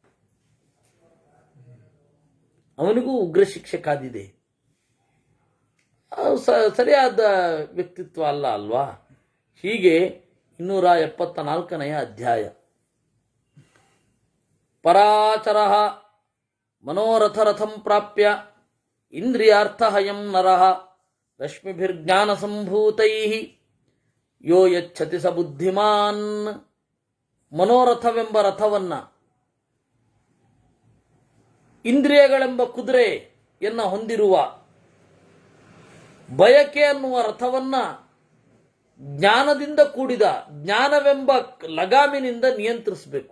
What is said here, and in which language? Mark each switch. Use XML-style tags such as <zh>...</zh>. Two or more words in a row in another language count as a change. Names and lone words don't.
<kn>ಅವನಿಗೂ ಉಗ್ರ ಶಿಕ್ಷೆ ಕಾದಿದೆ. ಸರಿಯಾದ ವ್ಯಕ್ತಿತ್ವ ಅಲ್ಲ ಅಲ್ವಾ? ಹೀಗೆ 274ನೇ ಅಧ್ಯಾಯ.</kn> <sa>ಪರಾಚರ ಮನೋರಥರಥಂ ಪ್ರಾಪ್ಯ ಇಂದ್ರಿಯಾರ್ಥಹಯಂ ನರಃ ರಶ್ಮಿಭಿರ್ಜ್ಞಾನ ಸಂಭೂತೈಃ ಯೋ ಯಚ್ಛತಿ ಸ ಬುದ್ಧಿಮಾನ್.</sa> <kn>ಮನೋರಥವೆಂಬ ರಥವನ್ನ, ಇಂದ್ರಿಯಗಳೆಂಬ ಕುದುರೆಯನ್ನ ಹೊಂದಿರುವ ಬಯಕೆ ಅನ್ನುವ ರಥವನ್ನ ಜ್ಞಾನದಿಂದ ಕೂಡಿದ ಜ್ಞಾನವೆಂಬ ಲಗಾಮಿನಿಂದ ನಿಯಂತ್ರಿಸಬೇಕು.</kn>